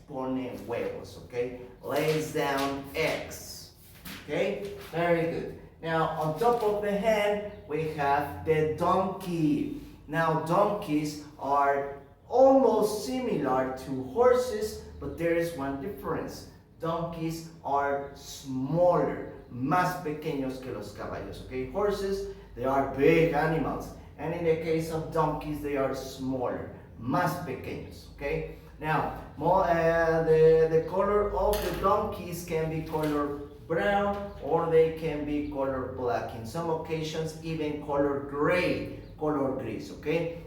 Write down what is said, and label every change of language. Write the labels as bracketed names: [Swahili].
[Spanish] Pone huevos, [English] okay? Lays down eggs. Okay? Very good. Now on top of the hen we have the donkey. Now donkeys are almost similar to horses, but there is one difference. Donkeys are smaller, [Spanish] más pequeños que los caballos, [English] okay? Horses, they are big animals, and in the case of donkeys, they are smaller, [Spanish] más pequeños, [English] okay? Now, the color of the donkeys can be color brown or they can be color black. In some occasions, even color gray, [Spanish] color gris, [English] okay?